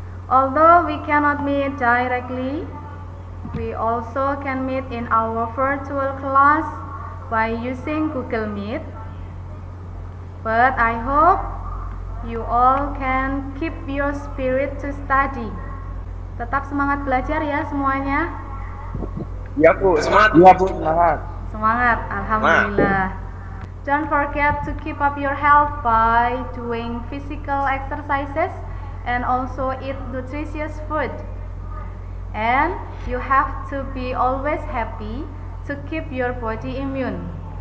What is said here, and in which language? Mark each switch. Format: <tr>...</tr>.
<en>Although we cannot meet directly, we also can meet in our virtual class by using Google Meet. But I hope you all can keep your spirit to study.</en> <id>Tetap semangat belajar ya semuanya. Iya, Bu. Semangat. Iya, Bu. Semangat. Semangat, alhamdulillah.</id> <en>Don't forget to keep up your health by doing physical exercises and also eat nutritious food. And you have to be always happy to keep your body immune.</en>